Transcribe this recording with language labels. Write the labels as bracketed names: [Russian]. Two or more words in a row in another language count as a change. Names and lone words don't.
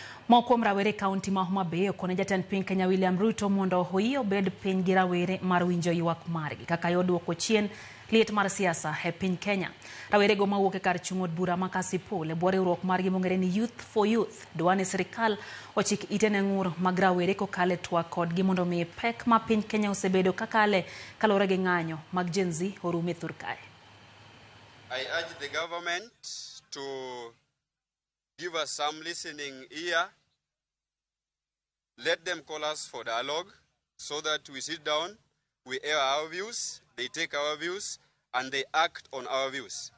[Luo (Kenya and Tanzania)] Mokuom Rawere County ma Homa Bay okone jatend piny Kenya William Ruto mondo hoi obed piny gi rawere mar winjo ywak margi kaka yoduoko chien liet mar siasa e piny Kenya. Rawere go mawuok e kar chung' od bura ma Kasipul e bwo riwruok margi mong'ere ni Youth for Youth dwani sirikal ochik ite ne ng'ur mag rawere kokale twak kodgi mondo mi pek ma piny Kenya osebedo kakale kalore gi ng'anyo mag Gen Z orum e thur kae. [English] I urge the government to give us some listening ear. Let them call us for dialogue so that we sit down, we air our views, they take our views, and they act on our views.